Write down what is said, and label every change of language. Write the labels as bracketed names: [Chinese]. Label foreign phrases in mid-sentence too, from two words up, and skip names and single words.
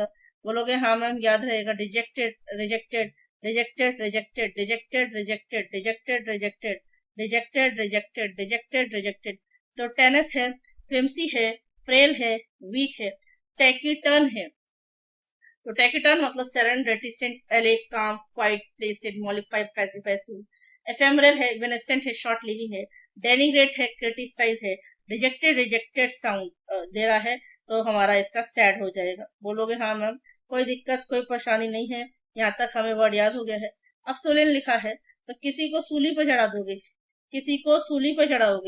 [Hindi] बोलोगे हाँ मैम याद रहेगा. [English] rejected, rejected, rejected, rejected, rejected, rejected, rejected, rejected, rejected, rejected, rejected, rejected. [Hindi] तो टेनिस है, फ्लेम्सी है, फ्रेल है, वीक है, टैकिटर्न है. [English] तो टैकिटर्न मतलब serene, reticent, allay, calm, quiet, placid, mollify, pacify, soothe. [Hindi] एफेमरल है, इवेनेसेंट है, [English] short living [Hindi] है. डेनिग्रेट है, क्रिटिसाइज है. [English] rejected, rejected sound [Hindi] दे रहा है तो हमारा इसका सैड हो जाएगा. बोलोगे हाँ मैम कोई दिक्कत कोई परेशानी नहीं है, यहाँ तक हमें वर्ड याद हो गया है. अब सोलेन लिखा है तो किसी को सूली पर चढ़ा दोगे, किसी को सूली पर चढ़ाओगे.